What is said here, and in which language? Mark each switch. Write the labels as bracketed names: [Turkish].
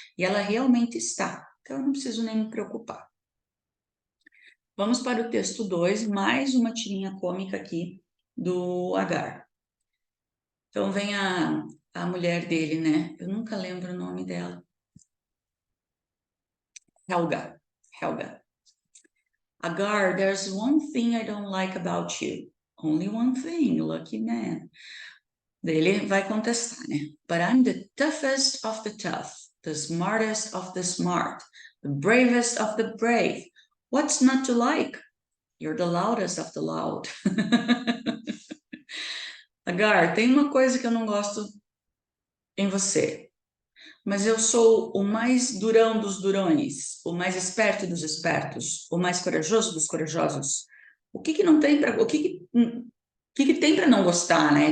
[Portuguese] E ela realmente está. Então, eu não preciso nem me preocupar. Vamos para o texto 2, mais uma tirinha cômica aqui do Agar. Então, vem a mulher dele, né? Eu nunca lembro o nome dela. Helga. Helga. [English] Agar, there's one thing I don't like about you. Only one thing, lucky man. [Portuguese] Daí ele vai contestar, né? [English] But I'm the toughest of the tough, the smartest of the smart, the bravest of the brave. What's not to like? You're the loudest of the loud. [Portuguese] Agar, tem uma coisa que eu não gosto em você, mas eu sou o mais durão dos durões, o mais esperto dos espertos, o mais corajoso dos corajosos. O que que não tem para, o que que tem para não gostar, né?